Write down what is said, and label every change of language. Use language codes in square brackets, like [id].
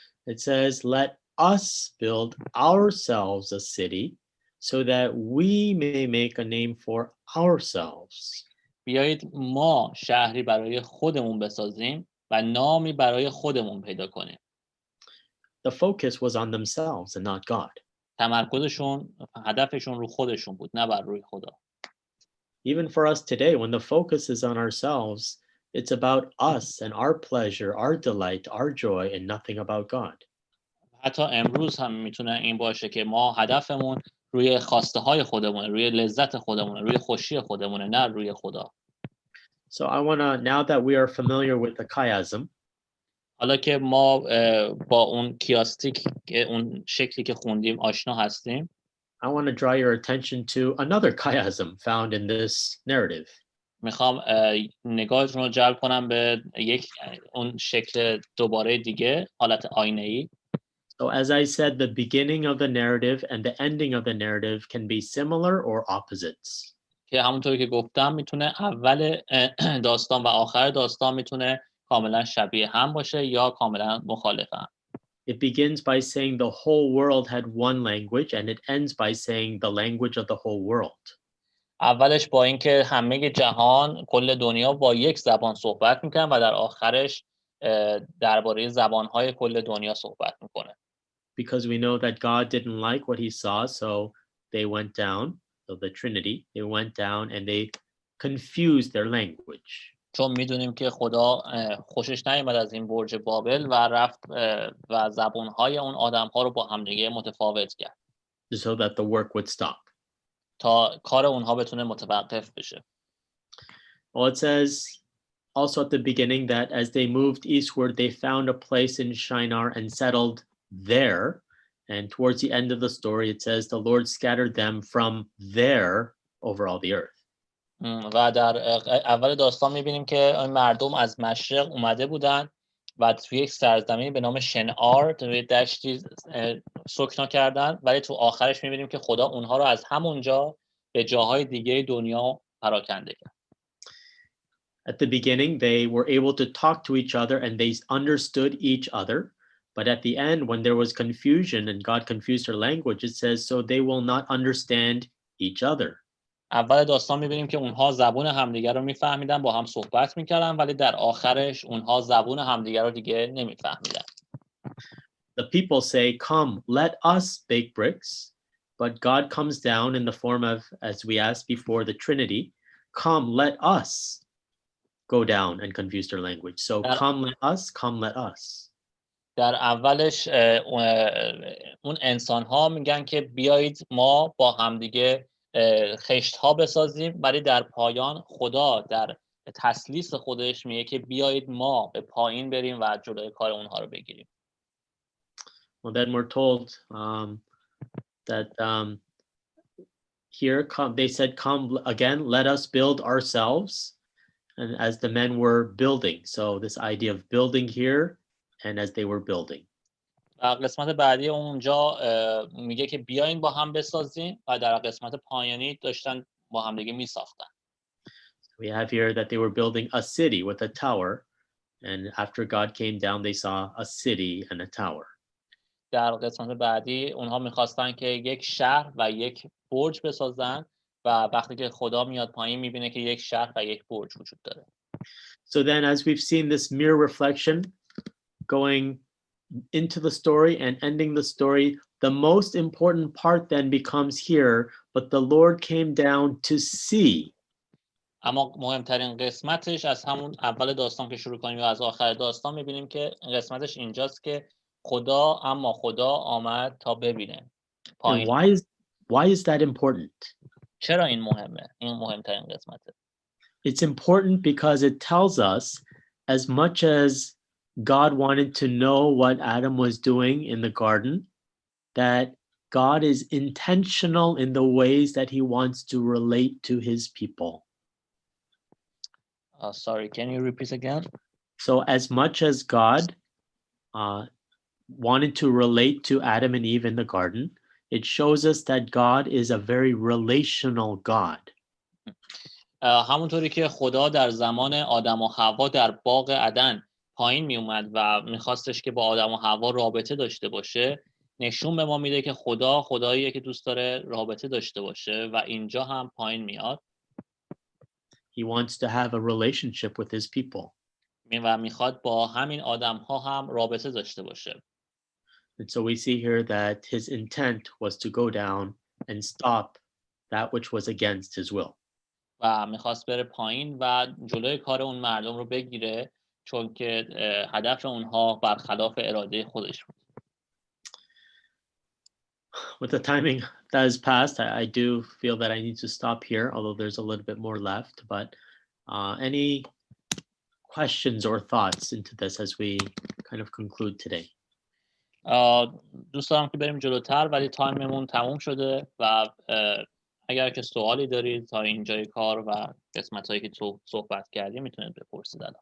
[en] It says, let us build ourselves a city so that we may make a name for ourselves. [fa] بیایید ما شهری برای خودمون بسازیم و نامی برای خودمون پیدا کنیم. [en] The focus was on themselves and not God. [fa] تمرکزشون، هدفشون رو خودشون بود، نه بر روی خدا. [en] Even for us today, when the focus is on ourselves, it's about us and our pleasure, our delight, our joy, and nothing about God. [fa] حتی امروز هم میتونه این باشه که ما هدفمون روی خواسته های خودمونه، روی لذت خودمونه، روی خوشی خودمونه، نه روی خدا. [en] So I want to, now that we are familiar with the chiasm, [fa] حالا که ما با اون کیاستیک، اون شکلی که خوندیم آشنا هستیم، [en] I want to draw your attention to another chiasm found in this narrative. [fa] میخوام نگاهتون رو جلب کنم به اون شکل دوباره دیگه، حالت آینه‌ای. [en] So as I said, the beginning of the narrative and the ending of the narrative can be similar or opposites. [fa] که همونطوری که گفتم میتونه اول داستان و آخر داستان میتونه کاملا شبیه هم باشه یا کاملا مخالف هم. [en] It begins by saying the whole world had one language and it ends by saying the language of the whole world. [fa] اولش با اینکه همه جهان، کل دنیا با یک زبان صحبت میکنن و در آخرش درباره زبانهای کل دنیا صحبت میکنه. [en] Because we know that God didn't like what he saw, so they went down, so the Trinity, they went down and they confused their language. [fa] چون میدونیم که خدا خوشش نیامد از این برج بابل و رفت و زبانهای اون آدمها رو با همدیگه متفاوت کرد. [en] So that the work would stop. [fa] تا کار اونها بتونه متوقف بشه. [en] Well, it says also at the beginning that as they moved eastward, they found a place in Shinar and settled there. And towards the end of the story, it says the Lord scattered them from there over all the earth. [fa] و در اول داستان میبینیم که مردم از مشرق اومده بودن و توی یک سرزمینی به نام شنعار توی دشتی سکنا کردن، ولی تو آخرش میبینیم که خدا اونها رو از همونجا به جاهای دیگه دنیا پراکنده کرد. [en] At the beginning, they were able to talk to each other and they understood each other. But at the end, when there was confusion and God confused their language, it says, so they will not understand each other. [fa] اول داستان میبینیم که اونها زبون همدیگر رو میفهمیدن، با هم صحبت میکردن، ولی در آخرش اونها زبون همدیگر رو دیگه نمیفهمیدن. [en] The people say, come, let us bake bricks. But God comes down in the form of, as we asked before, the Trinity. Come, let us go down and confuse their language. So come, let us, come, let us. [fa] در اولش اون انسان ها میگن که بیایید ما با همدیگه خشت ها بسازیم، ولی در پایان خدا در تسلیس خودش میگه که بیایید ما به پایین بریم و جلوی کار اونها رو بگیریم. [en] Well, then we're told that here they said, come again, let us build ourselves. And as the men were building, so this idea of building here and as they were building. [fa] قسمت بعدی اونجا میگه که بیاین با هم بسازیم و در قسمت پایانی داشتن با هم دیگه میساختن. [en] We have here that they were building a city with a tower, and after God came down, they saw a city and a tower. [fa] در قسمت بعدی اونها میخواستن که یک شهر و یک برج بسازن و وقتی که خدا میاد پایین میبینه که یک شهر و یک برج وجود داره. [en] So then, as we've seen this mirror reflection going into the story and ending the story, the most important part then becomes here, but the Lord came down to see. [fa] اما مهمترین قسمتش از همون اول داستان که شروع کنیم و از آخر داستان میبینیم که قسمتش اینجاست که خدا آمد تا ببینه. [en] And why is that important? [fa] چرا این مهمه؟ این مهمترین قسمته. [en] It's important because it tells us, as much as God wanted to know what Adam was doing in the garden, that God is intentional in the ways that he wants to relate to his people. Sorry, can you repeat again? So as much as God wanted to relate to Adam and Eve in the garden, it shows us that God is a very relational God. [fa] همونطوری که خدا در زمان آدم و حوا در باغ عدن پایین می اومد و میخواستش که با آدم و حوا رابطه داشته باشه، نشون به ما میده که خدا خداییه که دوست داره رابطه داشته باشه و اینجا هم پایین میاد. [en] He wants to have a relationship with his people. [fa] و میخواد با همین آدم ها هم رابطه داشته باشه. [en] And so we see here that his intent was to go down and stop that which was against his will. [fa] و میخواست بره پایین و جلوی کار اون مردم رو بگیره، چون که هدف اونها برخلاف اراده خودش بود. [en] With the timing that has passed, I do feel that I need to stop here, although there's a little bit more left. But any questions or thoughts into this as we kind of conclude today? [fa] دوست دارم که بریم جلوتر، ولی تایممون تموم شده و اگر که سوالی دارید تا اینجای کار و قسمت‌هایی که تو صحبت کردیم میتونید بپرسید الان.